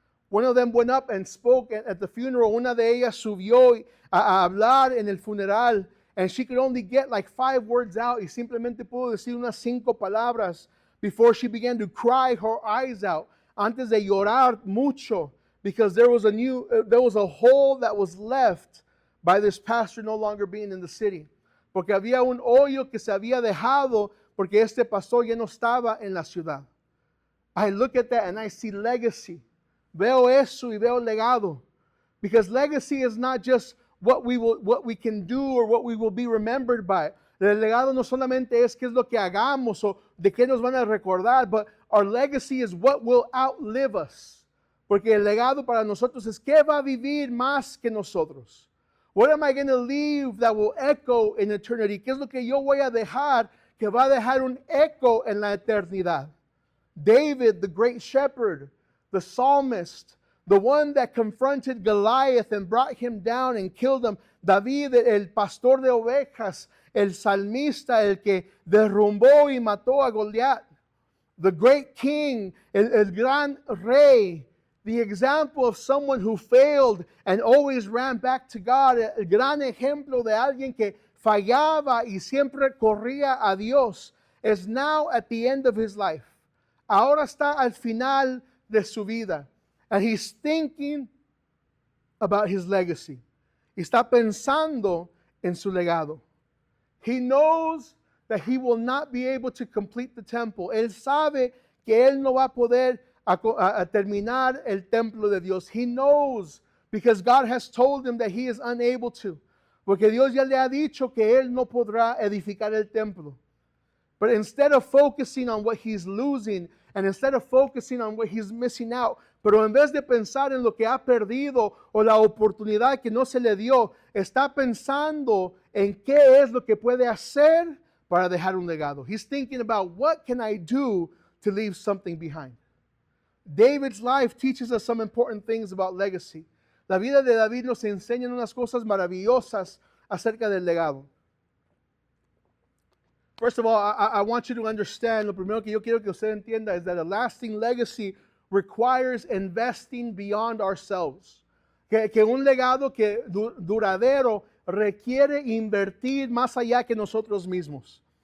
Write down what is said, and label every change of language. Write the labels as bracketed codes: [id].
[en] One of them went up and spoke at the funeral. [es] Una de ellas subió a hablar en el funeral, [en] and she could only get like 5 words out, [es] y simplemente pudo decir unas 5 palabras [en] before she began to cry her eyes out, [es] antes de llorar mucho, [en] because there was a hole that was left by this pastor no longer being in the city. [es] Porque había un hoyo que se había dejado porque este pastor ya no estaba en la ciudad. [en] I look at that and I see legacy. [es] Veo eso y veo legado. [en] Because legacy is not just what we can do or what we will be remembered by. [es] El legado no solamente es qué es lo que hagamos o de qué nos van a recordar, [en] but our legacy is what will outlive us. [es] Porque el legado para nosotros es qué va a vivir más que nosotros. [en] What am I going to leave that will echo in eternity? [es] ¿Qué es lo que yo voy a dejar que va a dejar un eco en la eternidad? [en] David, the great shepherd, the psalmist, the one that confronted Goliath and brought him down and killed him. [es] David, el pastor de ovejas, el salmista, el que derrumbó y mató a Goliat. [en] The great king, [es] el gran rey, [en] the example of someone who failed and always ran back to God. [es] El gran ejemplo de alguien que fallaba y siempre corría a Dios [en] is now at the end of his life. [es] Ahora está al final de su vida. [en] And he's thinking about his legacy. [es] Está pensando en su legado. [en] He knows that he will not be able to complete the temple. [es] Él sabe que él no va a poder a terminar el templo de Dios. [en] He knows because God has told him that he is unable to. [es] Porque Dios ya le ha dicho que él no podrá edificar el templo. [en] But instead of focusing on what he's losing and instead of focusing on what he's missing out, [es] pero en vez de pensar en lo que ha perdido o la oportunidad que no se le dio, está pensando en qué es lo que puede hacer para dejar un legado. [en] He's thinking about what can I do to leave something behind. David's life teaches us some important things about legacy. [es] La vida de David nos enseña unas cosas maravillosas acerca del legado. [en] First of all, I want you to understand, [es] lo primero que yo quiero que usted entienda [en] is that a lasting legacy requires investing beyond ourselves. [es] Que un legado que duradero requiere invertir más allá que nosotros mismos.